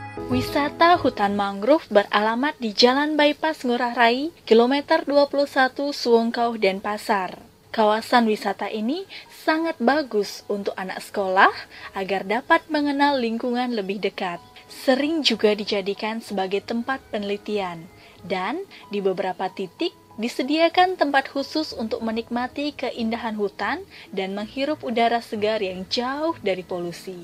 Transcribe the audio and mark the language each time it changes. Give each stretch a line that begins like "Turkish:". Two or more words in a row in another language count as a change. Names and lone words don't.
Indonesian: Wisata hutan mangrove beralamat di Jalan Bypass Ngurah Rai, kilometer 21 Suwungkau, Denpasar. Kawasan wisata ini sangat bagus untuk anak sekolah agar dapat mengenal lingkungan lebih dekat. Sering juga dijadikan sebagai tempat penelitian, dan di beberapa titik disediakan tempat khusus untuk menikmati keindahan hutan dan menghirup udara segar yang jauh dari polusi.